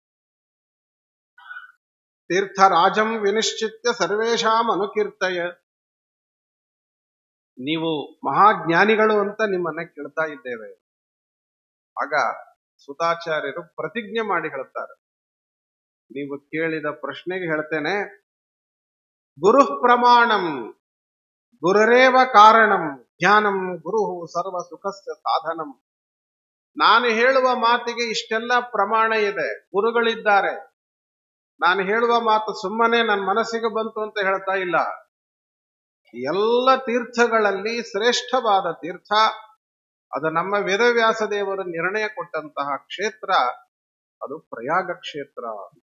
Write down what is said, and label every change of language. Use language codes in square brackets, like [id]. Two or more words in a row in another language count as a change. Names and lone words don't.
[sa] ತೀರ್ಥರಾಜಂ ವಿನಿಶ್ಚಿತ್ಯ ಸರ್ವೇಷಾಂ ಅನುಕೀರ್ತಯ. [kn] ನೀವು ಮಹಾಜ್ಞಾನಿಗಳು ಅಂತ ನಿಮ್ಮನ್ನ ಕೇಳ್ತಾ ಇದ್ದೇವೆ. ಆಗ ಸುತಾಚಾರ್ಯರು ಪ್ರತಿಜ್ಞೆ ಮಾಡಿ ಹೇಳುತ್ತಾರೆ, ನೀವು ಕೇಳಿದ ಪ್ರಶ್ನೆಗೆ ಹೇಳ್ತೇನೆ, [sa] ಗುರು ಪ್ರಮಾಣಂ ಗುರುರೇವ ಕಾರಣಂ ಜ್ಞಾನಂ ಗುರು ಸರ್ವ ಸುಖಸ್ಯ ಸಾಧನಂ. [kn] ನಾನು ಹೇಳುವ ಮಾತಿಗೆ ಇಷ್ಟೆಲ್ಲ ಪ್ರಮಾಣ ಇದೆ, ಗುರುಗಳಿದ್ದಾರೆ. ನಾನು ಹೇಳುವ ಮಾತು ಸುಮ್ಮನೆ ನನ್ನ ಮನಸ್ಸಿಗೆ ಬಂತು ಅಂತ ಹೇಳ್ತಾ ಇಲ್ಲ. ಎಲ್ಲ ತೀರ್ಥಗಳಲ್ಲಿ ಶ್ರೇಷ್ಠವಾದ ತೀರ್ಥ ಅದು ನಮ್ಮ ವೇದವ್ಯಾಸ ದೇವರು ನಿರ್ಣಯ ಕೊಟ್ಟಂತಹ ಕ್ಷೇತ್ರ, ಅದು ಪ್ರಯಾಗ ಕ್ಷೇತ್ರ ಅಂತ.